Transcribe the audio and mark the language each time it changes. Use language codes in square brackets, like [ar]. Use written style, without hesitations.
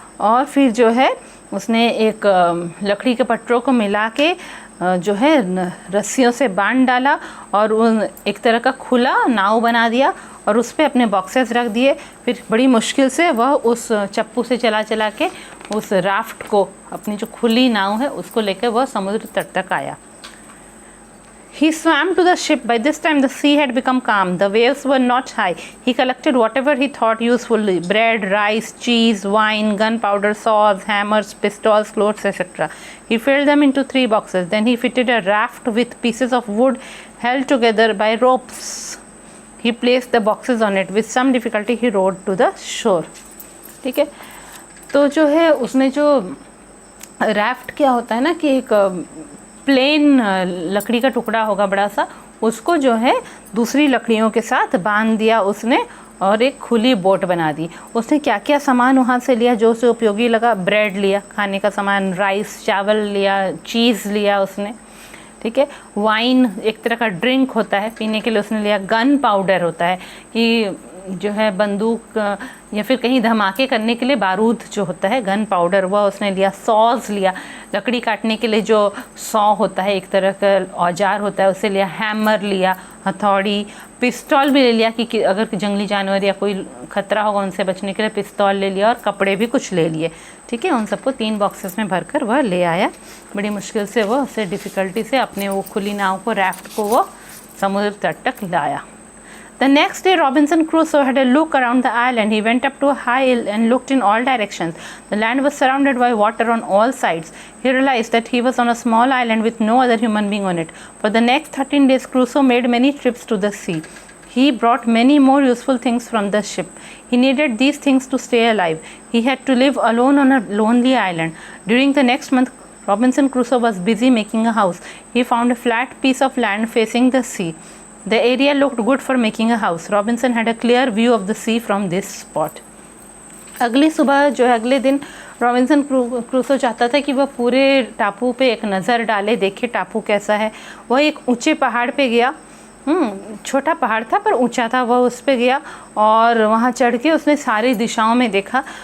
[hi] और फिर जो है उसने एक लकड़ी के पट्टों को मिला के जो है रस्सियों से बांध डाला और उन एक तरह का खुला नाव बना दिया और उस पर अपने बॉक्सेस रख दिए। फिर बड़ी मुश्किल से वह उस चप्पू से चला के उस राफ्ट को, अपनी जो खुली नाव है, उसको लेकर वह समुद्र तट तक आया। [en] He swam to the ship. By this time the sea had become calm. The waves were not high. He collected whatever he thought useful: bread, rice, cheese, wine, gunpowder, saws, hammers, pistols, clothes, etc. He filled them into 3 boxes. Then he fitted a raft with pieces of wood held together by ropes. He placed the boxes on it. With some difficulty he rowed to the shore. [hi] ठीक है, तो जो है उसने जो raft, क्या होता है ना कि एक प्लेन लकड़ी का टुकड़ा होगा बड़ा सा, उसको जो है दूसरी लकड़ियों के साथ बांध दिया उसने और एक खुली बोट बना दी। उसने क्या क्या सामान वहाँ से लिया जो उसे उपयोगी लगा? ब्रेड लिया, खाने का सामान, राइस, चावल लिया, चीज़ लिया उसने। ठीक है, वाइन एक तरह का ड्रिंक होता है पीने के लिए, उसने लिया। गन पाउडर होता है कि जो है बंदूक या फिर कहीं धमाके करने के लिए बारूद जो होता है, गन पाउडर, वह उसने लिया। सॉज लिया, लकड़ी काटने के लिए जो सॉ होता है, एक तरह का औजार होता है, उसे लिया। हैमर लिया, हथौड़ी। पिस्तौल भी ले लिया कि अगर जंगली जानवर या कोई खतरा होगा उनसे बचने के लिए पिस्तौल ले लिया। और कपड़े भी कुछ ले लिए। ठीक है, उन सबको 3 बॉक्सेस में भरकर वह ले आया। बड़ी मुश्किल से वह उसे डिफ़िकल्टी से अपने वो खुली नाव को, राफ्ट को, वो समुद्र तट तक लाया। [en] The next day Robinson Crusoe had a look around the island. He went up to a high hill and looked in all directions. The land was surrounded by water on all sides. He realized that he was on a small island with no other human being on it. For the next 13 days Crusoe made many trips to the sea. He brought many more useful things from the ship. He needed these things to stay alive. He had to live alone on a lonely island. During the next month Robinson Crusoe was busy making a house. He found a flat piece of land facing the sea. The area looked good for making a house. Robinson had a clear view of the sea from this spot. [hi] अगली सुबह जो है, अगले दिन Robinson Crusoe चाहता था कि वह पूरे टापू पे एक नज़र डाले, देखे टापू कैसा है। वह एक ऊंचे पहाड़ पे गया। छोटा पहाड़ था पर ऊंचा था। वह उस पे गया और वहाँ चढ़ के उसने सारी दिशाओं में देखा।